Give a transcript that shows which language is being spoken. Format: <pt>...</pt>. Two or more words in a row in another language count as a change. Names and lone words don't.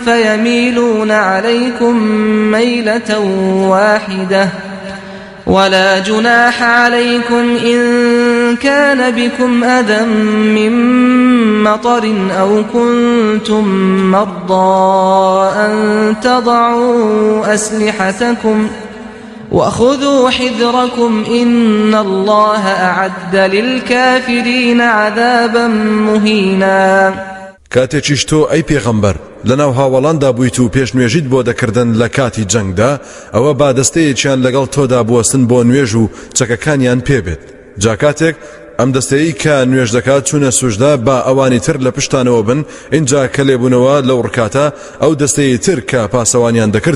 <ar>فيميلون عليكم ميلة واحدة ولا جناح عليكم إن كان بكم أذى من مطر أو كنتم مرضى أن تضعوا أسلحتكم وخذوا حذركم إن الله أعد للكافرين عذابا مهينا.</ar> <ckb>کاتێکیش تۆ ئەی پێغەمبەر لەناو هاوڵاندا بوویت و پێشنوێژیت بۆ دەکردن لە کاتی جەنگدا ئەوە با دەستەیەکیان لەگەڵ تۆدا بوەستن بۆ نوێژ و چەکەکانیان پێبێت جا کاتێک ئەم دەستەیەی کە نوێژ دەکات چوونە سوژدا با ئەوانی تر لە پشتانەوە بن اینجا کە لێبوونەوە لەو ڕکاتە ئەو دەستەیە تر کە پاسەوانیان دەکرد</ckb>